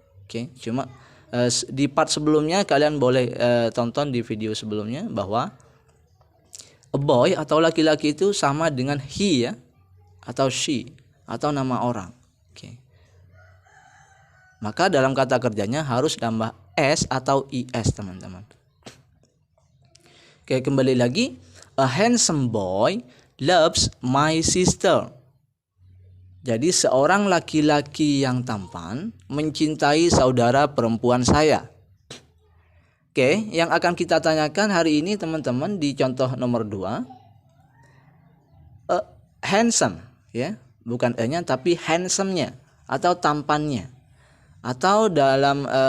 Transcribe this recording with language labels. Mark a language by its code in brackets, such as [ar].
[id] Oke, cuma di part sebelumnya kalian boleh tonton di video sebelumnya bahwa [en] a boy [id] atau laki-laki itu sama dengan he ya, atau she, atau nama orang. Oke. Maka dalam kata kerjanya harus tambah S atau IS teman-teman. Oke, kembali lagi. [en] A handsome boy loves my sister. [id] Jadi seorang laki-laki yang tampan mencintai saudara perempuan saya. Oke, yang akan kita tanyakan hari ini teman-teman di contoh nomor 2. Handsome ya. Bukan E-nya tapi handsome-nya atau tampannya. Atau dalam